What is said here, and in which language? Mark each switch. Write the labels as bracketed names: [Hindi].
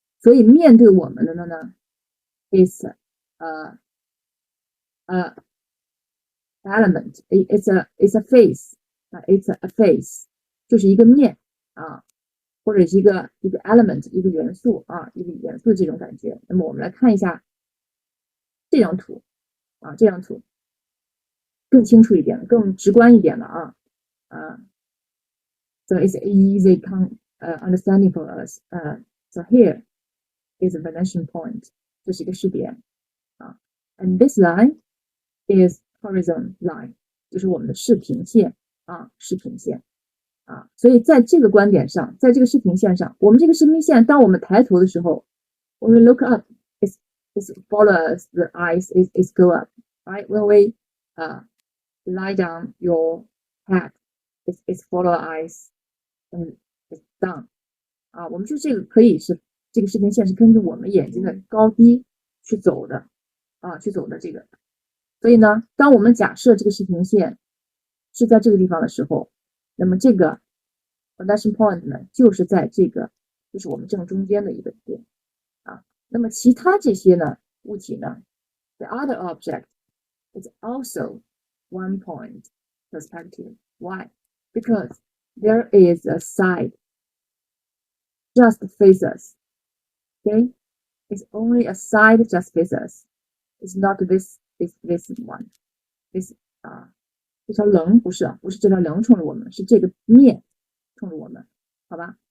[Chinese] 所以面对我们的呢 [English] is element, it's a face, [Chinese] it's a face， 就是一个面或者是一个 element， 一个元素一个元素这种感觉。那么我们来看一下这张图这张图更清楚一点，更直观一点了 [English] So it's easy understanding for us. So here is a vanishing point， [Chinese] 这是一个视点 [English] and this line is horizon line， [Chinese] 就是我们的视平线视平线所以在这个观点上，在这个视平线上，我们这个视平线，当我们抬头的时候 [English] when we look up, it follows the eyes, it go up, right? When we lie down your head, it follow eyes and it's down [Chinese] 我们说这个可以是这个视平线是根据我们眼睛的高低去走的这个。所以呢，当我们假设这个视平线是在这个地方的时候，那么这个 vanishing point 呢，就是在这个就是我们正中间的一个点那么其他这些呢物体呢 [English] the other object is also one point perspective. Why? Because there is a side just face us. Okay? It's only a side just face us. It's not this one. [Chinese] This 这条棱不是这条棱冲着我们，是这个面冲着我们，好吧？